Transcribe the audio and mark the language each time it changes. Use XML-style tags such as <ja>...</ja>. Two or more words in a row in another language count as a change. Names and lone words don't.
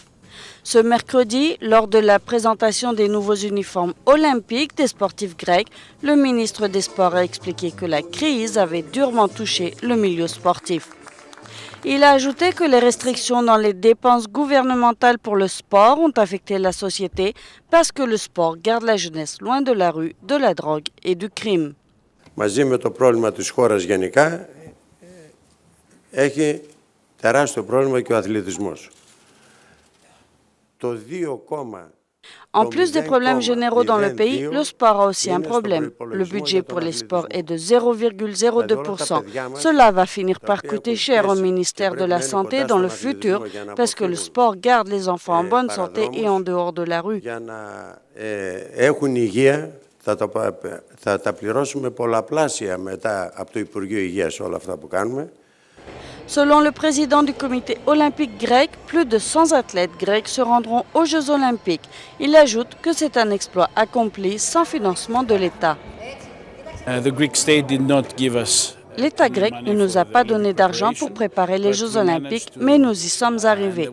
<fr>Ce mercredi, lors de la présentation des nouveaux uniformes olympiques des sportifs grecs, le ministre des Sports a expliqué que la crise avait durement touché le milieu sportif. Il a ajouté que les restrictions dans les dépenses gouvernementales pour le sport ont affecté la société parce que le sport garde la jeunesse loin de la rue, de la drogue et du crime.</fr> <el>Μαζί με το πρόβλημα της χώρας γενικά έχει τεράστιο πρόβλημα και ο αθλητισμός. Το 2,</el> <fr>En plus des problèmes généraux dans le pays, le sport a aussi un problème. Le budget pour les sports est de 0,02%. Cela va finir par coûter cher au ministère de la Santé dans le futur parce que le sport garde les enfants en bonne santé et en dehors de la rue.</fr> <el>Θα τα πληρώσουμε πολλαπλάσια μετά από το Υπουργείο Υγείας όλα αυτά που κάνουμε.</el> <fr>Selon le président du comité olympique grec, plus de 100 athlètes grecs se rendront aux Jeux olympiques. Il ajoute que c'est un exploit accompli sans financement de l'État. L'État grec ne nous a pas donné d'argent pour préparer les Jeux olympiques, mais nous y sommes arrivés.</fr>